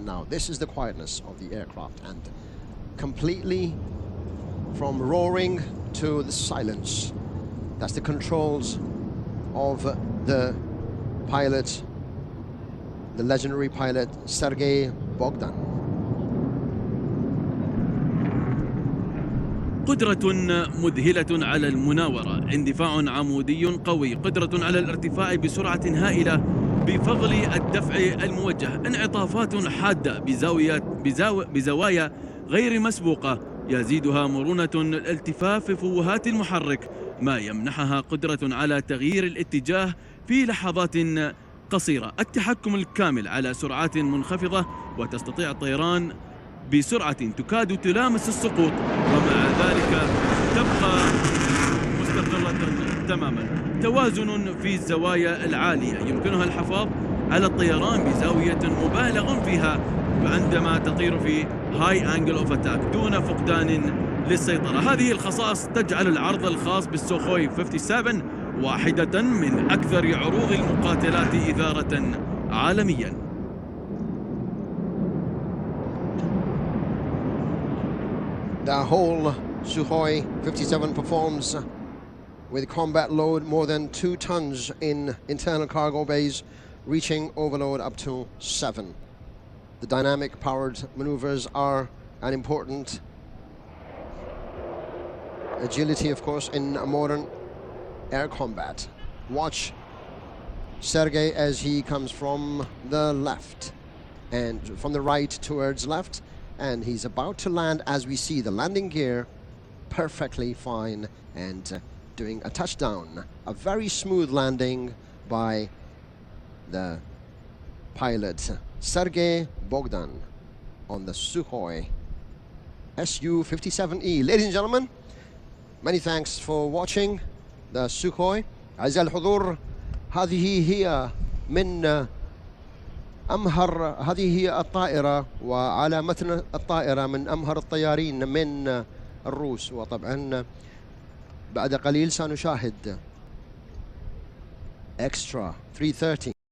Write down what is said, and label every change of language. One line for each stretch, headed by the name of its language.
English: Now this is the quietness of the aircraft, and completely from roaring to the silence. That's the controls of the pilot, the legendary pilot Sergei Bogdan.
Arabic: قدرة مذهلة على المناورة، اندفاع عمودي قوي، قدرة على الارتفاع بسرعة هائلة بفضل الدفع الموجه، انعطافات حادة بزوايا غير مسبوقة، يزيدها مرونة الالتفاف في فوهات المحرك، ما يمنحها قدرة على تغيير الاتجاه في لحظات قصيرة، التحكم الكامل على سرعات منخفضة، وتستطيع الطيران بسرعة تكاد تلامس السقوط، ومع ذلك تبقى مستقرة تماما. توازن في الزوايا العالية، يمكنها الحفاظ على الطيران بزاوية مبالغ فيها عندما تطير في هاي أنجل أوف أتاك دون فقدان للسيطرة. هذه الخصائص تجعل العرض الخاص بالسوخوي 57 واحدة من أكثر عروض المقاتلات إثارة عالمياً.
English: The whole Sukhoi 57 performs with combat load more than 2 tons in internal cargo bays, reaching overload up to 7. The dynamic powered maneuvers are an important agility, of course, in modern air combat. Watch Sergei as he comes from the left and from the right towards left, and he's about to land. As we see the landing gear perfectly fine and doing a touchdown, a very smooth landing by the pilot Sergei Bogdan on the Sukhoi Su-57E. Ladies and gentlemen, many thanks for watching the Sukhoi.
Arabic: أعزائي الحضور، هذه هي الطائرة وعلى متن الطائرة من أمهر الطيارين من الروس. وطبعا بعد قليل سنشاهد Extra 330